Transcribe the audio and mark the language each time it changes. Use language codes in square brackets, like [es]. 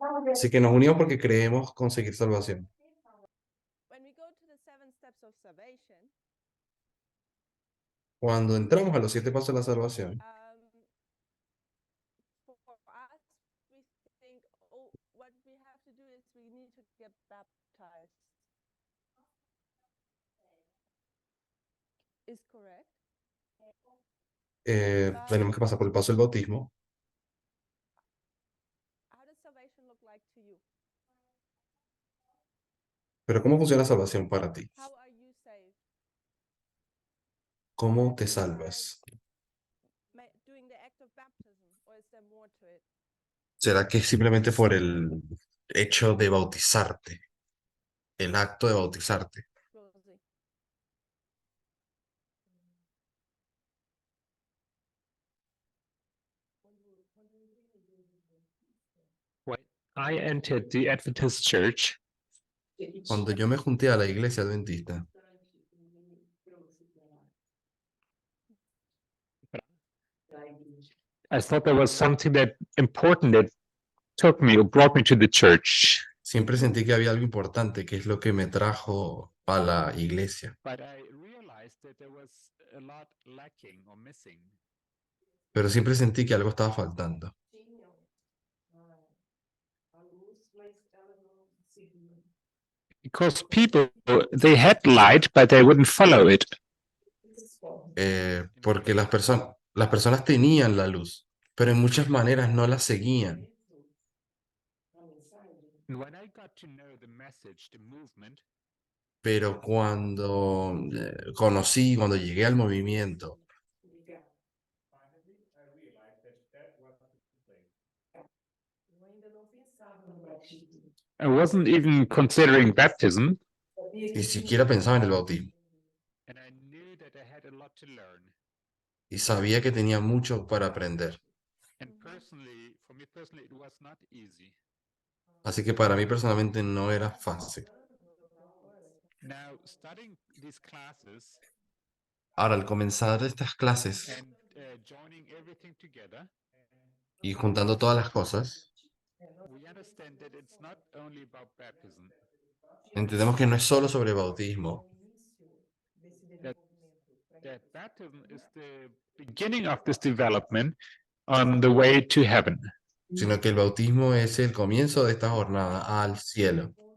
[es] Así que nos unimos porque creemos conseguir salvación. [en] When we go to the 7 steps of salvation, [es] Cuando entramos a los 7 pasos de la salvación, [en] for us, we think, oh, what we have to do is we need to get baptized. Is correct? [es] tenemos que pasar por el paso del bautismo. [en] How does salvation look like to you? [es] Pero ¿cómo funciona la salvación para ti? [en] How are you saved? [es] ¿Cómo te salvas? [en] Doing the act of baptism, or is there more to it? [es] ¿Será que es simplemente por el hecho de bautizarte? El acto de bautizarte. [en] Rosie? When I entered the Adventist church, [es] Cuando yo me junté a la iglesia adventista, [en] I thought there was something that important that took me or brought me to the church. [es] siempre sentí que había algo importante, que es lo que me trajo a la iglesia. [en] But I realized that there was a lot lacking or missing. [es] Pero siempre sentí que algo estaba faltando. [en] Because people, they had light, but they wouldn't follow it. [es] Porque las personas tenían la luz, pero en muchas maneras no la seguían. [en] And when I got to know the message, the movement, [es] Pero cuando cuando llegué al movimiento, [en] I wasn't even considering baptism, [es] ni siquiera pensaba en el bautismo. [en] and I knew that I had a lot to learn. [es] Y sabía que tenía mucho para aprender. [en] And personally, for me personally, it was not easy. [es] Así que para mí personalmente no era fácil. [en] Now, studying these classes, [es] Ahora, al comenzar estas clases [en] and joining everything together, [es] y juntando todas las cosas, [en] we understand that it's not only about baptism, [es] entendemos que no es solo sobre bautismo, [en] that baptism is the beginning of this development on the way to heaven. [es] sino que el bautismo es el comienzo de esta jornada al cielo.